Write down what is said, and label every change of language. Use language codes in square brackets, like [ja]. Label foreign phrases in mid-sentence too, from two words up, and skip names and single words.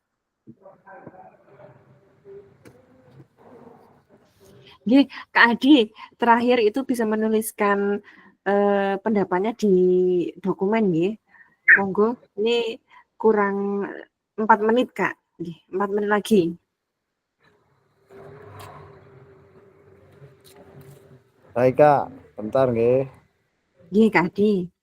[id] Nggih, Kak Hadi, terakhir itu bisa menuliskan pendapatnya di dokumen nggih. Monggo, ini kurang 4 menit Kak. Nggih, 4 menit lagi. Baik Kak, bentar nggih. Nggih, Kak Hadi.